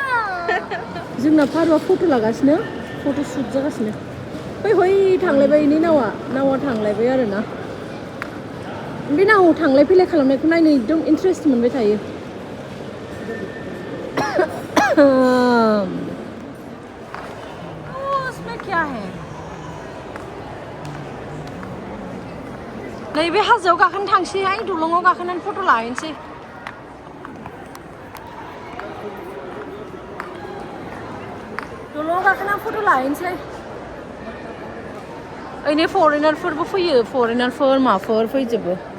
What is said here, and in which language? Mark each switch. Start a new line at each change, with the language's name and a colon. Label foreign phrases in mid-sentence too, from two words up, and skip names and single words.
Bodo: जोंना पारुआ फट' लागासिनो
English: photo shoot
Bodo: जागासिनो हय थांलायबाय इनि नावा थांलायबाय आरो ना बे नावाव थांलाय फैलाय खालामनायखौ नायनो एकदम इन्ट्रेस्ट मोनबाय थायो
Hindi: उसमें क्या है
Bodo: नैबे हाजोआव गाखोनो थांसैहाय दलङाव गाखोनानै फट' लाहैनोसै दलङाव गाखोनानै फट' लाहैनोसै ओइनै फरेनारफोरबो फैयो फरेनारफोर माफोर फैजोबो